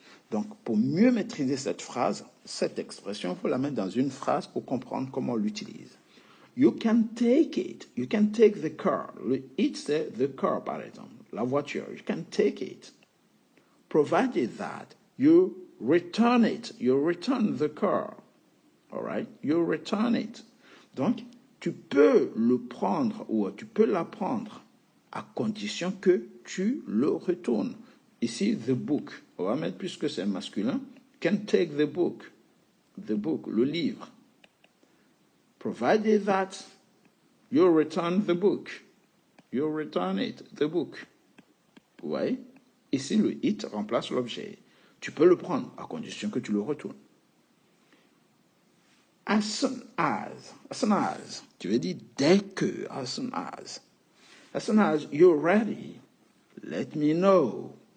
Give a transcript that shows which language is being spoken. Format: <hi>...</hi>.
<fr>Donc, pour mieux maîtriser cette phrase, cette expression, il faut la mettre dans une phrase pour comprendre comment on l'utilise.</fr> <en>You can take it. You can take the car.</en> <fr>Le it, c'est</fr> <en>the car, par exemple.</en> <fr>La voiture.</fr> <en>You can take it. Provided that you return it. You return the car. All right? You return it.</en> <fr>Donc, tu peux le prendre ou tu peux la prendre à condition que tu le retournes. Ici, the book. On va mettre, puisque c'est masculin,</fr> <en>can take the book. The book,</en> <fr>le livre.</fr> <en>Provided that you return the book. You return it, the book.</en> <fr>Vous voyez? Ici, le it remplace l'objet. Tu peux le prendre à condition que tu le retournes.</fr> <en>As soon as,</en> <fr>tu veux dire dès que,</fr> <en>as soon as you're ready, let me know.</en>